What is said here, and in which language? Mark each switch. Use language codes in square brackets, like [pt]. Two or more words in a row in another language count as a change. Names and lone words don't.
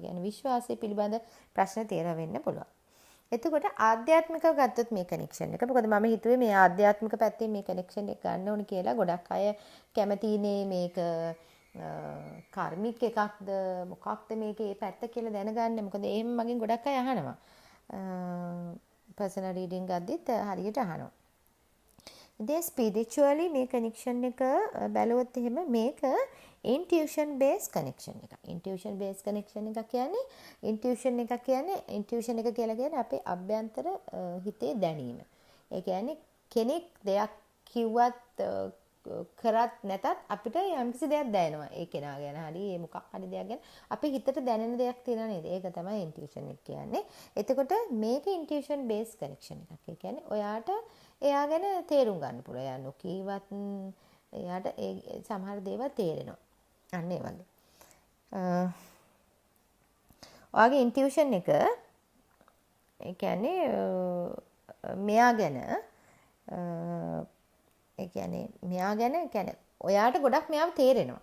[si] කියන්නේ විශ්වාසය පිළිබඳ ප්‍රශ්න තියෙනවා වෙන්න පුළුවන්. එතකොට ආධ්‍යාත්මිකව ගත්තොත් මේ කනෙක්ෂන් එක මොකද මම හිතුවේ මේ ආධ්‍යාත්මික පැත්තෙන් මේ කනෙක්ෂන් එක ගන්න ඕනේ කියලා ගොඩක් අය කැමතිනේ මේක කාර්මික එකක්ද මොකක්ද මේකේ පැත්ත කියලා දැනගන්න. මොකද එහෙම මගෙන් ගොඩක් අය අහනවා. [en] personal reading [si] ගද්දිත් හරියට අහනවා. ඉතින් ස්පිරිචුවලි මේ කනෙක්ෂන් එක බැලුවොත් එහෙම මේක [en] intuition based connection [si] එක. [en] intuition based connection [si] එක කියන්නේ intuition එක කියලා කියන්නේ අපේ අභ්‍යන්තර හිතේ දැනීම. ඒ කියන්නේ කෙනෙක් දෙයක් කිව්වත් කරත් නැතත් අපිට යම්කිසි දෙයක් දැනෙනවා. ඒ කෙනා ගැන හරි ඒ මොකක් හරි දෙයක් ගැන අපේ හිතට දැනෙන දෙයක් තියෙනවා නේද? ඒක තමයි intuition එක කියන්නේ. එතකොට මේක [en] intuition based connection [si] එකක්. ඒ කියන්නේ ඔයාට එයා ගැන තේරුම් ගන්න පුළුවන්. එයා නොකීවත් එයාට ඒ සමහර දේවල් තේරෙනවා. අන්න ඒ වගේ. ඔයාගේ ඉන්ටියුෂන් එක ඒ කියන්නේ මෙයා ගැන ඔයාට ගොඩක් මෙයාව තේරෙනවා.